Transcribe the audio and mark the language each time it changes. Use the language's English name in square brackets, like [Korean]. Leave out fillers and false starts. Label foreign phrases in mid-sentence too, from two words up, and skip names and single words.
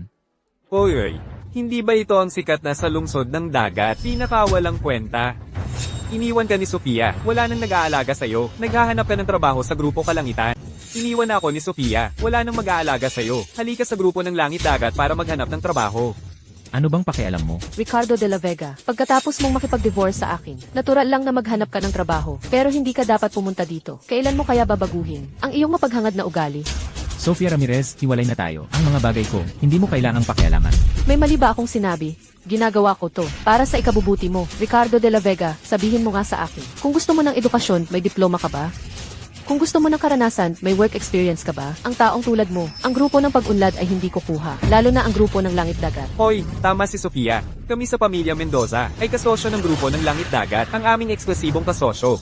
[Filipino] Oy, hindi ba ito ang sikat na sa lungsod ng dagat? Pinakawalang kwenta. Iniwan ka ni Sofia, wala nang nag-aalaga sa'yo, naghahanap ka ng trabaho sa Grupo Kalangitan. Iniwan ako ni Sofia, wala nang mag-aalaga sa'yo, halika sa Grupo ng Langit Dagat para maghanap ng trabaho. Ano bang pakialam mo? Ricardo de la Vega, pagkatapos mong makipag-divorce sa akin, natural lang na maghanap ka ng trabaho. Pero hindi ka dapat pumunta dito. Kailan mo kaya babaguhin ang iyong mapaghangad na ugali? Sofia Ramirez, hiwalay na tayo. Ang mga bagay ko, hindi mo kailangang pakialaman. May mali ba akong sinabi? Ginagawa ko to para sa ikabubuti mo. Ricardo de la Vega, sabihin mo nga sa akin. Kung gusto mo ng edukasyon, may diploma ka ba? Kung gusto mo ng karanasan, may [English] work experience [Filipino] ka ba? Ang taong tulad mo, ang grupo ng pag-unlad ay hindi kukuha. Lalo na ang grupo ng Langit Dagat. Hoy, tama si Sofia. Kami sa pamilya Mendoza ay kasosyo ng grupo ng Langit Dagat, ang aming eksklusibong kasosyo.